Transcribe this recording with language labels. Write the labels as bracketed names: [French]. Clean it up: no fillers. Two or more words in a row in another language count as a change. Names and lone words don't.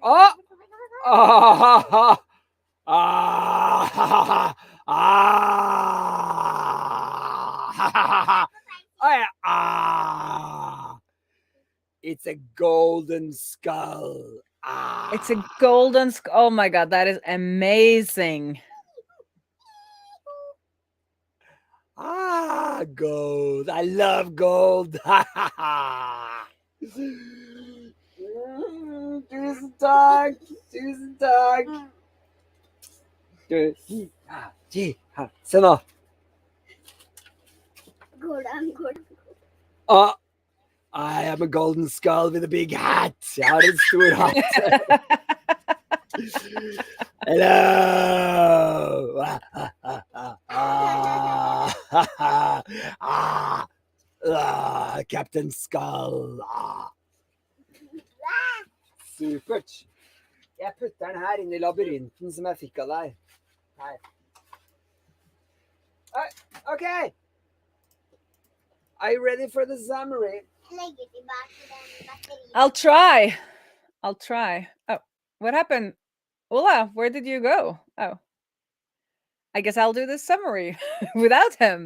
[English] Oh, it's a golden skull. It's a golden skull. Oh my god, that is amazing. Gold. I love gold. [Norwegian] Tusen takk. Se nå. [English] I am a golden skull with a big hat. [Norwegian] Jeg har en stor hatt. Hello. [English] Captain Skull. [Norwegian] Supert. Jeg putter den her inn i labyrinten som jeg fikk av deg. Her. [English] Okay. Are you ready for the summary? I'll try. Oh, what happened? Ulla, where did you go? Oh, I guess I'll do the summary without him.